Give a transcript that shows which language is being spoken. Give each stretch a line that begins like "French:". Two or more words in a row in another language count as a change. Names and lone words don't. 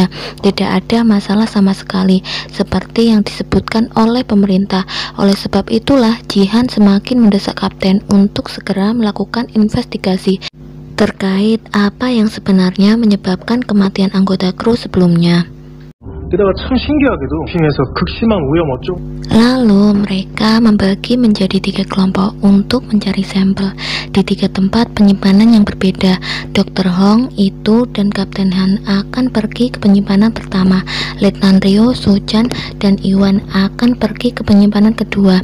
Indonesian: Tidak ada masalah sama sekali seperti yang disebutkan oleh pemerintah. Oleh sebab itulah Jihan semakin mendesak Kapten untuk segera melakukan investigasi terkait apa yang sebenarnya menyebabkan kematian anggota kru sebelumnya.
Korean: 게다가 참 신기하게도 핑에서 극심한 오염 어쩌고.
Indonesian: Lalu mereka membagi menjadi 3 kelompok untuk mencari sampel di 3 tempat penyimpanan yang berbeda. Dr. Hong, Itu, dan Kapten Han akan pergi ke penyimpanan pertama. Letnan Ryo, Suchan, dan Iwan akan pergi ke penyimpanan kedua.